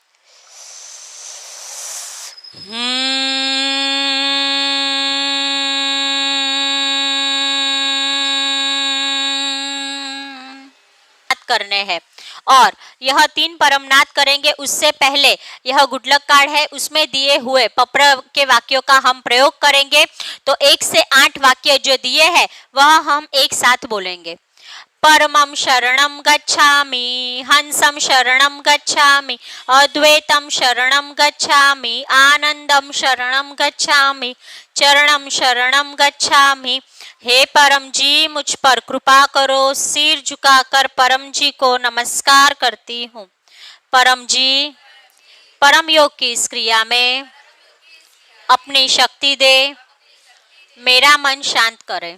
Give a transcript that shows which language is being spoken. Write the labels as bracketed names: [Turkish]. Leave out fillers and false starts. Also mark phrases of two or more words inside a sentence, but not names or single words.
[Hindi] करने हैं और यह 3 परमनाद करेंगे। उससे पहले यह गुडलक कार्ड है, उसमें दिए हुए पप्र के वाक्यों का हम प्रयोग करेंगे। तो 1 से 8 वाक्य जो दिए हैं वह हम एक साथ बोलेंगे। [Sanskrit] परमं शरणं गच्छामि, हंसं शरणं गच्छामि, अद्वैतं शरणं गच्छामि, आनंदं शरणं गच्छामि, चरणं शरणं गच्छामि। [Hindi] हे परम जी, मुझ पर कृपा करो। सिर झुकाकर परम जी को नमस्कार करती हूँ। परम जी, परम योग की इस क्रिया में अपनी शक्ति दे, मेरा मन शांत करे।